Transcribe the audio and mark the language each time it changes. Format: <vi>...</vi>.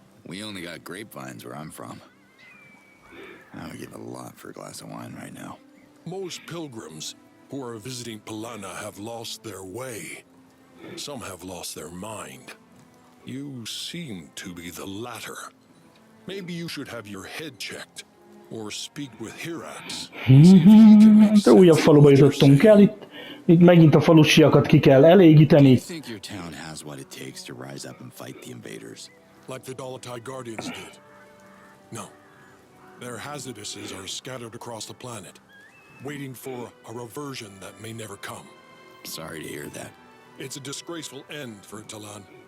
<en>We only got grapevines where I'm from. I would give a lot for a glass of wine right now. Most pilgrims who are visiting Palana have lost their way. Some have lost their mind. You seem to be the latter. Maybe you should have your head checked, or speak with Hirax.</en> <hu>De újabb faluba jutottunk el, itt megint a falusiakat ki kell</hu> <en>Do</en> <hu>elégíteni.</hu> <en>you think your town has what it takes to rise up and fight the invaders? Like the Dalatai Guardians did. No. Their Haziduses are scattered across the planet, waiting for a reversion that may never come. Sorry to hear that. It's a disgraceful end for Talan.</en>